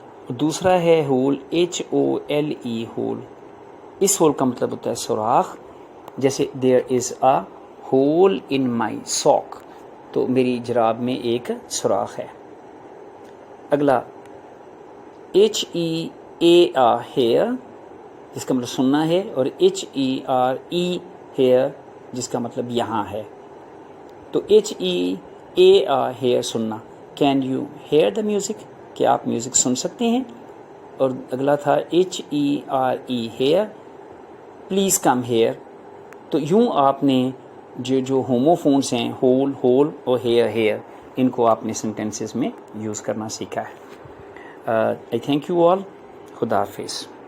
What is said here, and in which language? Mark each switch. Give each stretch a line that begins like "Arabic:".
Urdu: دوسرا ہے whole HOLE whole, اس whole کا مطلب ہوتا ہے سوراخ, جیسے
English: there is a hole in my sock,
Urdu: تو میری جراب میں ایک سوراخ ہے. اگلا HEAR ہیئر جس کا مطلب سننا ہے, اور HERE ہیئر جس کا مطلب یہاں ہے. تو HEAR ہیئر سننا,
English: can you hear the music,
Urdu: کیا آپ میوزک سن سکتے ہیں. اور اگلا تھا HERE hair
English: Please come here.
Urdu: تو یوں آپ نے جو ہوموفونس ہیں ہول ہول اور ہیئر ان کو آپ نے سینٹینسز میں یوز کرنا سیکھا ہے.
English: I thank you all.
Urdu: خدا حافظ.